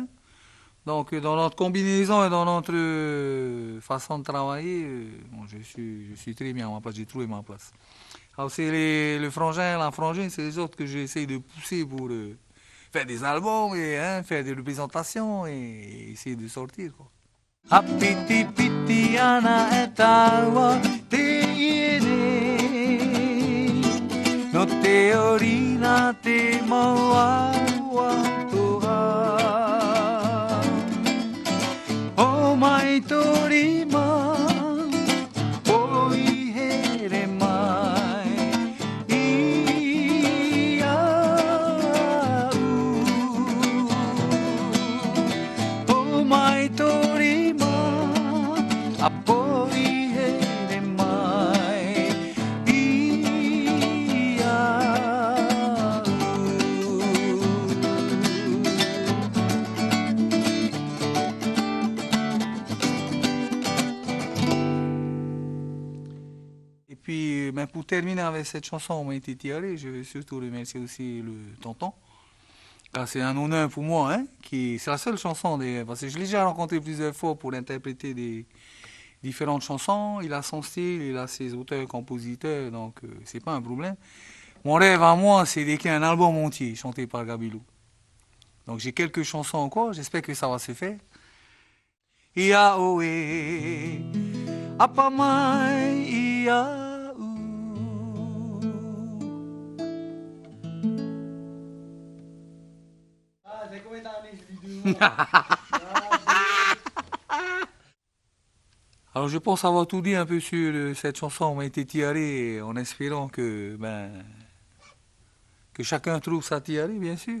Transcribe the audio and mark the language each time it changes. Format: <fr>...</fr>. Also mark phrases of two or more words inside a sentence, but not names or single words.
<fr>Donc, dans notre combinaison et dans notre façon de travailler, bon, je suis très bien à ma place, j'ai trouvé ma place. Alors, c'est le frangin, la frangine, c'est les autres que j'essaye de pousser pour faire des albums et hein, faire des représentations et essayer de sortir, quoi.</fr> <ty>Apiti piti ana e taua te iene No te orina te maua toa O mai torima o I here mai I au O mai torima a poi here mai I au</ty> <fr>Et puis, ben, pour terminer avec cette chanson, on m'a été tiré. Je veux surtout remercier aussi le tonton. Car c'est un honneur pour moi, hein, c'est la seule chanson, parce que je l'ai déjà rencontré plusieurs fois pour interpréter des différentes chansons. Il a son style, il a ses auteurs, compositeurs, donc c'est pas un problème. Mon rêve à moi, c'est d'écrire un album entier chanté par Gabilou. Donc j'ai quelques chansons encore, j'espère que ça va se faire.</fr> <ty>Ia oe, apa mai ia</ty> <fr>Alors je pense avoir tout dit un peu sur cette chanson, on m'a été tiré en espérant que chacun trouve sa tirée, bien sûr.</fr>